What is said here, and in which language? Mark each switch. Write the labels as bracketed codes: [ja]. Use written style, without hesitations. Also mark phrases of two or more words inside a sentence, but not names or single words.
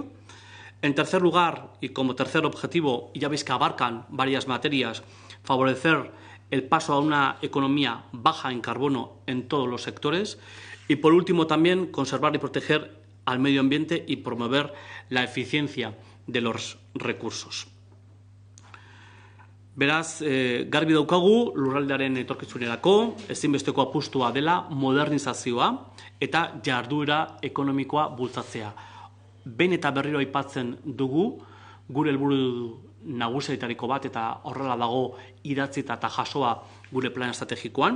[es] En tercer lugar, y como tercer objetivo, ya veis que abarcan varias materias, favorecer el paso a una economía baja en carbono en todos los sectores. Y, por último, también conservar y proteger al medio ambiente y promover la eficiencia de los recursos. [eu] Beraz, garbi daukagu lurraldearen etorkizunerako ezinbesteko apustua dela modernizazioa eta jarduera ekonomikoa bultzatzea. Behin eta berriro aipatzen dugu gure helburu nagusietariko bat eta horrela dago idatzita eta jasoa gure plan estrategikoan.